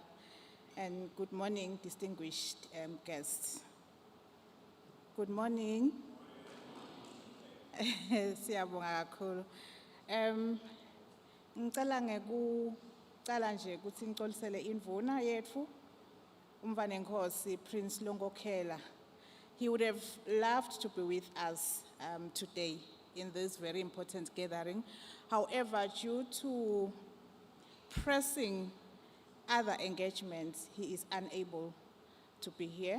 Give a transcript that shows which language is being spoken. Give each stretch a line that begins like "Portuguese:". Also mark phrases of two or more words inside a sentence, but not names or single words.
English: And good morning, distinguished guests. Good morning.
Swati: Siyabonga kakhulu. Ngicela ngekucala nje ukuthi ngixolisele indvuna yethu, umvane Nkosi Prince Longokhela.
English: He would have loved to be with us today in this very important gathering. However, due to pressing other engagements, he is unable to be here.